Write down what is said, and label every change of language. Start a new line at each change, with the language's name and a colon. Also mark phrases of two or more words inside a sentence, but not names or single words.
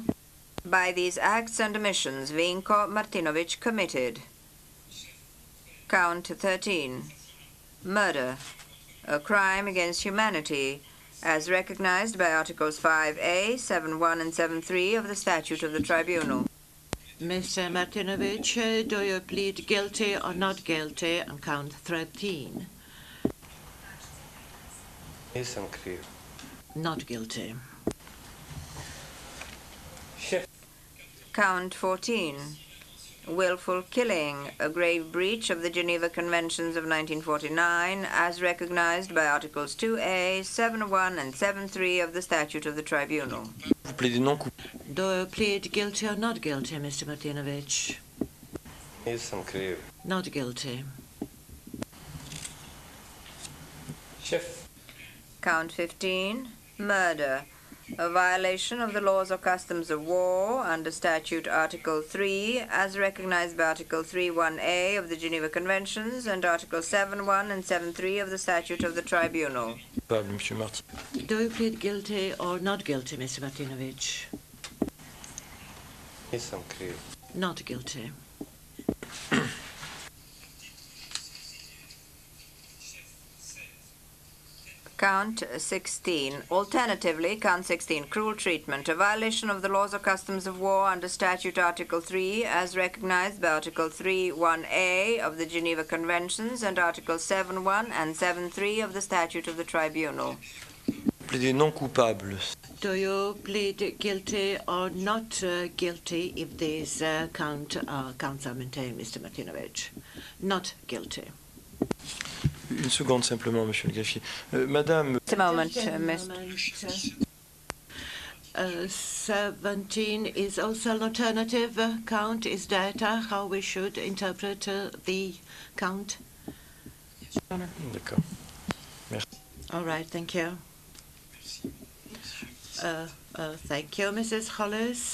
English: By these acts and omissions, Vinko Martinović committed count 13, murder, a crime against humanity, as recognized by Articles 5A, 7.1 and 7.3 of the Statute of the Tribunal. Mr. Martinović, do you plead guilty or not guilty on count 13?
Croatian: Nisam kriv.
English: Not guilty. Count 14, willful killing, a grave breach of the Geneva Conventions of 1949, as recognized by Articles 2A, 7.1, and 7.3 of the Statute of the Tribunal.
French: Vous plaidez non coupable.
English: Do you plead guilty or not guilty, Mr. Martinović?
Croatian: Nisam kriv.
English: Not guilty. Chef. Count 15, murder, a violation of the laws or customs of war under Statute Article 3, as recognized by Article 3.1a of the Geneva Conventions and Article 7.1 and 7.3 of the Statute of the Tribunal.
French: Coupable, Monsieur Martin.
English: Do you plead guilty or not guilty, Mr. Martinović?
Croatian: Nisam kriv.
English: Not guilty. Count 16. Alternatively, Count 16, cruel treatment, a violation of the laws or customs of war under Statute Article 3, as recognized by Article 3.1a of the Geneva Conventions and Article 7.1 and 7.3 of the Statute of the Tribunal.
French: Plaidez non coupable.
English: Do you plead guilty or not guilty if these counts are maintained, Mr. Martinović? Not guilty.
French: Une seconde simplement, Monsieur le greffier. Madame,
English: Just a moment, Just a Mr. moment. 17 is also an alternative count. Is that how we should interpret the count?
French: d'accord.
English: All right, thank you. Thank you, Mrs. Hollis.